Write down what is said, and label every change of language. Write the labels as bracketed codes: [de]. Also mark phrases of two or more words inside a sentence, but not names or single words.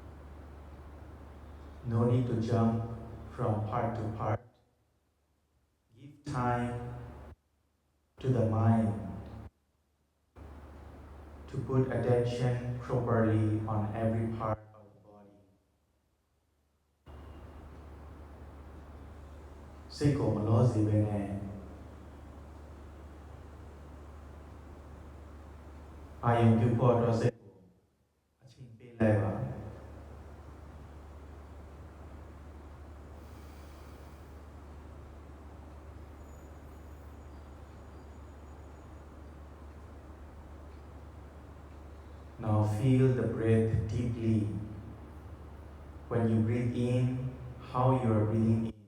[en] No need to jump from part to part. time to the mind to put attention properly on every part of the body. [my] စိတ်ကိုမလောစေဘဲနဲ့အာယုံပြုဖို့အတွက်စိတ်ကိုအချိန်ပေးလိုက်ပါ [en] Now feel the breath deeply. When you breathe in, how you are breathing in.